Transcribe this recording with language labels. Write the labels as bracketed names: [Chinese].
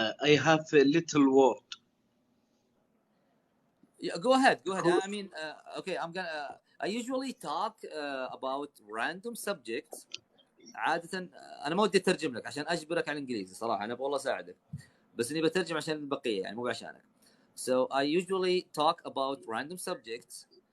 [English] I have a little word. Yeah, go ahead. I mean, okay, I usually talk about random subjects. [Arabic] عادة أنا ما ودي أترجم لك عشان أجبرك على الإنجليزي صراحة. أنا والله أساعدك بس إني بترجم عشان البقية يعني مو عشانك. [English] So I usually talk about random subjects.